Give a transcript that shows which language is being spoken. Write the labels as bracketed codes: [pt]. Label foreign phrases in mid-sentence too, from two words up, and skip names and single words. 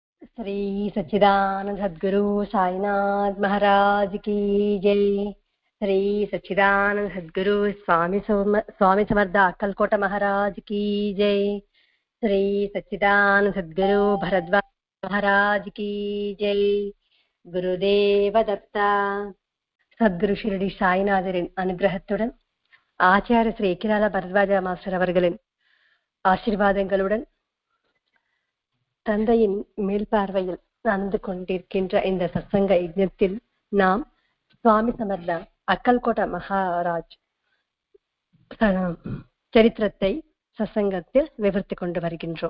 [hi] श्री सच्चिदानंद सद्गुरु साईनाथ महाराज की जय। श्री सच्चिदानंद सद्गुरु स्वामी समर्थ अक्कलकोट महाराज की जय। श्री सच्चिदानंद सद्गुरु भरद्वाज महाराज की जय। [mr] गुरुदेव दत्ता [ta] சத்குரு ஷிரடி சாய்நாதரின் அனுகிரகத்துடன் ஆச்சாரிய ஸ்ரீ ஏக்கிரால பரத்வாஜ மாஸ்டர் அவர்களின் ஆசீர்வாதங்களுடன் தந்தையின் மேல்பார்வையில் நடந்து கொண்டிருக்கின்ற இந்த சத்சங்க யஜ்ஞத்தில் நாம் சுவாமி சமர்த்த அக்கல்கோட்ட மகாராஜ் சரித்திரத்தை சத்சங்கத்தில் விவரித்து கொண்டு வருகின்றோம்.